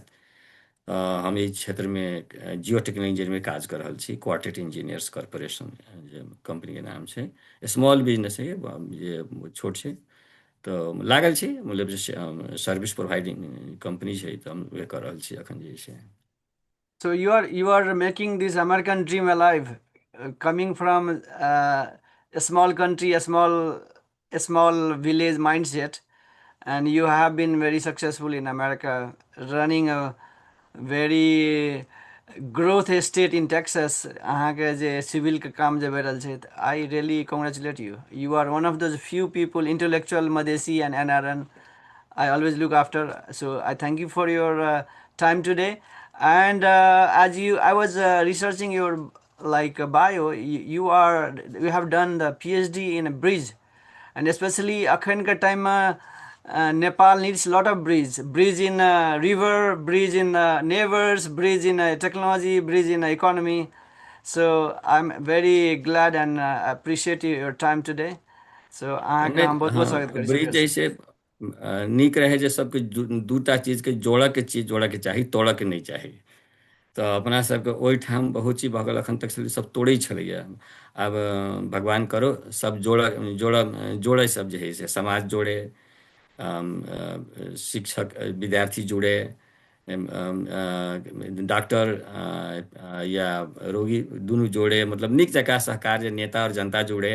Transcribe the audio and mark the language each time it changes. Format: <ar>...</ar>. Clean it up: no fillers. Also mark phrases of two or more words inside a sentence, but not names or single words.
<mai>हम एहि क्षेत्रमे</mai> <en>geo technical engineering</en> <mai>में काज कर रहल छी। क्वार्टेट इंजीनियर्स कॉर्पोरेशन जे कंपनी के नाम छै,</mai> <en>small business</en> <mai>है जे छोट छै। तऽ लागल छी मतलब जे</mai> <en>service providing company</en> <mai>छै, तऽ हम उहे कर रहल छी एखन जे छै।</mai> <en>So you are making this American dream alive, coming from a small country, a small village mindset, and you have been very successful in America, running a very growth estate in Texas.</en> <mai>अहाँके जे सिविल के काम जे भए रहल छै,</mai> <en>I really congratulate you. You are one of those few people, intellectual Madesi and NRN, I always look after. So I thank you for your time today. And I was researching your like bio. You have done the PhD in a bridge, and especially</en> <mai>अखन के time में</mai> <en>Nepal needs a lot of bridge in river, bridge in neighbors, bridge in technology, bridge in economy. So I'm very glad and appreciate your time today.</en> <mai>So अहाँके हम नहि, बहुत बहुत स्वागत हाँ, करै छी ब्रिज फेरसँ। जैसे नीक रहे जे सबके दूटा चीज के जोड़ऽ के चाही, तोड़ऽ के नहीं चाही। तऽ अपना सबके ओहिठाम बहुत चीज भऽ गेल, एखन तक सब तोड़ै छलैया। आब भगवान करो सब जोड़े सब जे है से समाज जोड़े, शिक्षक विद्यार्थी जुड़े, डॉक्टर या रोगी दुनू जोड़े, मतलब नीक जकाँ सहकार, जे नेता और जनता जुड़े।</mai>